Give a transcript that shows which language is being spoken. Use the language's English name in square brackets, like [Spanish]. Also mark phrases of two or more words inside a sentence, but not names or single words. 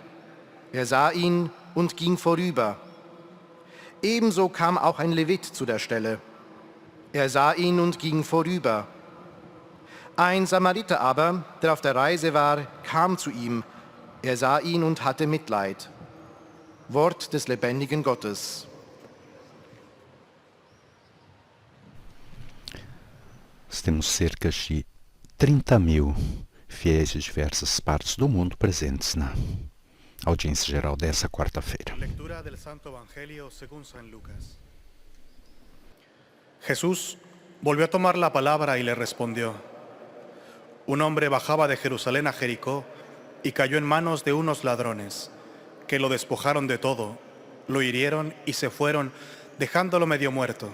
[German] Er sah ihn und ging vorüber. Ebenso kam auch ein Levit zu der Stelle. Er sah ihn und ging vorüber. Ein Samariter aber, der auf der Reise war, kam zu ihm. Er sah ihn und hatte Mitleid. Wort des lebendigen Gottes. [Portuguese] Nós temos cerca de 30.000 fiéis de diversas partes do mundo presentes na audiência geral dessa quarta-feira. [Spanish] Lectura del Santo Evangelio según San Lucas. Jesús volvió a tomar la palabra y le respondió: Un hombre bajaba de Jerusalén a Jericó y cayó en manos de unos ladrones, que lo despojaron de todo, lo hirieron y se fueron, dejándolo medio muerto.